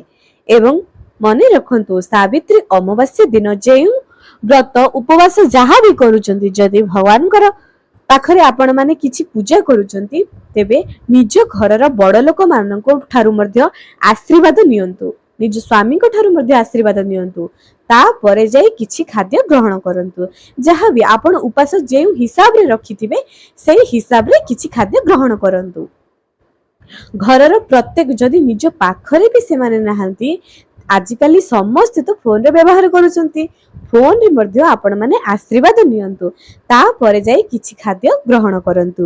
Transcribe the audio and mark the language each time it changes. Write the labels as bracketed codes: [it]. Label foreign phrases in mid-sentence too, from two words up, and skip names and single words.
[or] ଏବଂ ମନେ ରଖନ୍ତୁ ସାବିତ୍ରୀ ଅମାବାସ୍ୟା ଦିନ ଯେଉଁ ବ୍ରତ ଉପବାସ ଯାହା ବି କରୁଛନ୍ତି ଯଦି ଭଗବାନଙ୍କ ପାଖରେ ଆପଣ ମାନେ କିଛି ପୂଜା କରୁଛନ୍ତି ତେବେ ନିଜ ଘରର ବଡ଼ ଲୋକ ମାନଙ୍କ ଠାରୁ ମଧ୍ୟ ଆଶୀର୍ବାଦ ନିଅନ୍ତୁ, ନିଜ ସ୍ୱାମୀଙ୍କ ଠାରୁ ମଧ୍ୟ ଆଶୀର୍ବାଦ ନିଅନ୍ତୁ, ତା ପରେ ଯାଇ କିଛି ଖାଦ୍ୟ ଗ୍ରହଣ କରନ୍ତୁ। ଯାହା ବି ଆପଣ ଉପାସ ଯେଉଁ ହିସାବ ରେ ରଖିଥିବେ ସେହି ହିସାବ ରେ କିଛି ଖାଦ୍ୟ ଗ୍ରହଣ କରନ୍ତୁ। ଘରର ପ୍ରତ୍ୟେକ ଯଦି ନିଜ ପାଖରେ ବି ସେ ମାନେ ନାହାନ୍ତି, ଆଜିକାଲି ସମସ୍ତ ତ ଫୋନ ରେ ବ୍ୟବହାର କରୁଛନ୍ତି, ଫୋନ ରେ ମଧ୍ୟ ଆପଣ ମାନେ ଆଶୀର୍ବାଦ ନିଅନ୍ତୁ, ତା ପରେ ଯାଇ କିଛି ଖାଦ୍ୟ ଗ୍ରହଣ କରନ୍ତୁ।